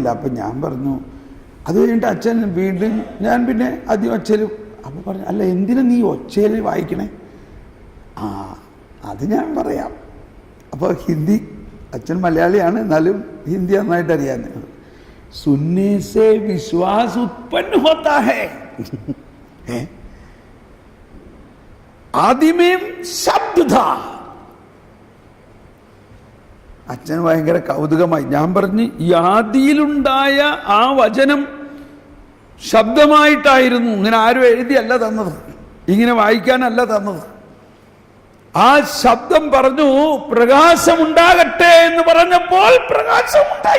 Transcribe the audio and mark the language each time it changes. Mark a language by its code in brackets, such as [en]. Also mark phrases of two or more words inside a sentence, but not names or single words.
[ml] അപ്പം ഞാൻ പറഞ്ഞു, അത് കഴിഞ്ഞിട്ട് അച്ഛൻ വീണ്ടും, ഞാൻ പിന്നെ ആദ്യം ഒച്ചയിൽ, അപ്പോൾ പറഞ്ഞു, അല്ല എന്തിനാ നീ ഒച്ചയിൽ വായിക്കണേ? അത് ഞാൻ പറയാം. അപ്പോൾ ഹിന്ദി, അച്ഛൻ മലയാളിയാണ്, എന്നാലും ഹിന്ദി നന്നായിട്ട് അറിയാൻ. [hi] സുनने से विश्वास उत्पन्न होता है, आदि में शब्द था. [ml] അച്ഛൻ ഭയങ്കര കൗതുകമായി. ഞാൻ പറഞ്ഞു, ഈ ആദിയിലുണ്ടായ ആ വചനം ശബ്ദമായിട്ടായിരുന്നു. ഇങ്ങനെ ആരും എഴുതിയല്ല തന്നത്, ഇങ്ങനെ വായിക്കാനല്ല തന്നത്. ആ ശബ്ദം പറഞ്ഞു, പ്രകാശമുണ്ടാകട്ടെ എന്ന് പറഞ്ഞപ്പോൾ പ്രകാശമുണ്ടായി.